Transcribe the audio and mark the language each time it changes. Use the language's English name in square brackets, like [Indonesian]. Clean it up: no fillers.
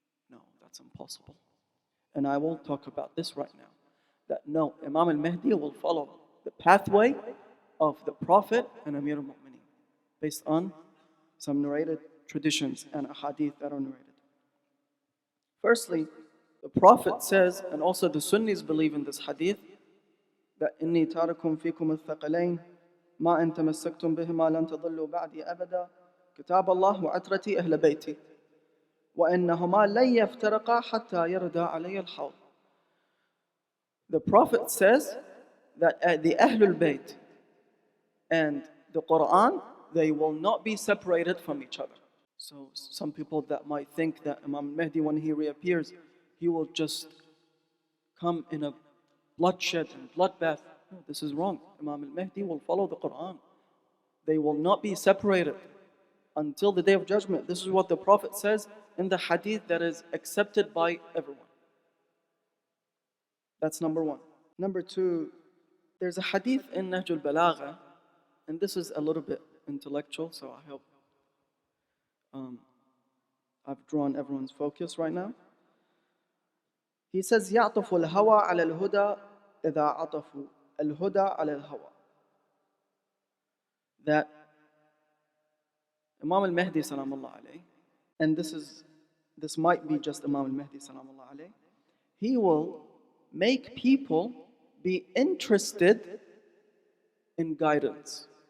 [English] No, that's impossible. And I will talk about this right now. That no, Imam al-Mahdi will follow the pathway of the Prophet and Amir al-Mu'mineen based on some narrated traditions and ahadith that are narrated. Firstly, the Prophet says, and also the Sunnis believe in this hadith, that [Arabic] إِنِّي تَارَكُمْ فِيكُمُ الثَّقَلَيْنِ مَا أَن تَمَسَّكْتُمْ بِهِمَا لَن تَضِلُّوا بَعْدِي أَبَدًا كِتَابَ اللَّهِ وَعَتْرَتِي أَهْلَ بَيْتِي وَإِنَّهُمَا لَن يَفْتَرِقَا حَتَّى يَرْدَا عَلَيَّ الْحَوْض. [English] The Prophet says that the Ahlul Bayt and the Quran, they will not be separated from each other. So some people that might think that Imam Mahdi, when he reappears, he will just come in a bloodshed and bloodbath. No, this is wrong. Imam al-Mahdi will follow the Quran. They will not be separated until the Day of Judgment. This is what the Prophet says in the hadith that is accepted by everyone. That's number one. Number two, there's a hadith in Nahj al-Balagha, and this is a little bit intellectual, so I hope I've drawn everyone's focus right now. He says, [Arabic] يَعْطَفُ الْهَوَى عَلَى الْهُدَى إِذَا عَطَفُوا الْهُدَى عَلَى الْهَوَى. [English] That Imam al-Mahdi salamullah alayh, and this might be just Imam al-Mahdi salamullah alayh, he will make people be interested in guidance.